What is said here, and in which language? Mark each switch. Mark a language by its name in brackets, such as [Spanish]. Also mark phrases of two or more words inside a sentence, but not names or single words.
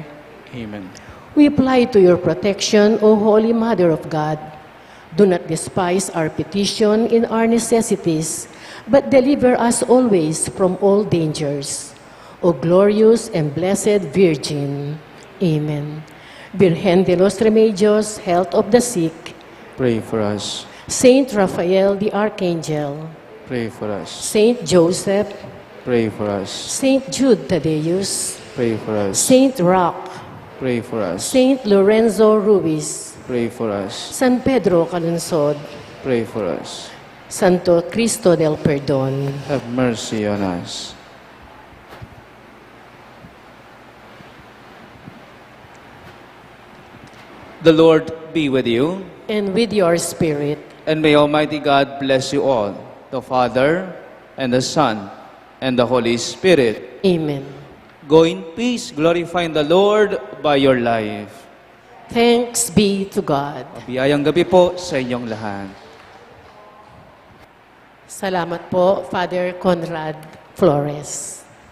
[English] Amen. We apply to your protection, O Holy Mother of God. Do not despise our petition in our necessities, but deliver us always from all dangers. O glorious and blessed Virgin. Amen. Virgen de los Remedios, health of the sick. Pray for us. Saint Raphael the Archangel. Pray for us. Saint Joseph. Pray for us. Saint Jude Thaddeus. Pray for us. Saint Roch. Pray for us. Saint Lorenzo Ruiz. Pray for us. San Pedro Calungsod. Pray for us. Santo Cristo del Perdón. Have mercy on us. The Lord be with you, And with your spirit. and may Almighty God bless you all, the Father, and the Son, and the Holy Spirit. Amen. Go in peace, glorifying the Lord by your life. Thanks be to God. [Filipino] Biyayang gabi po sa inyong lahat. Salamat po, Father Conrad Flores.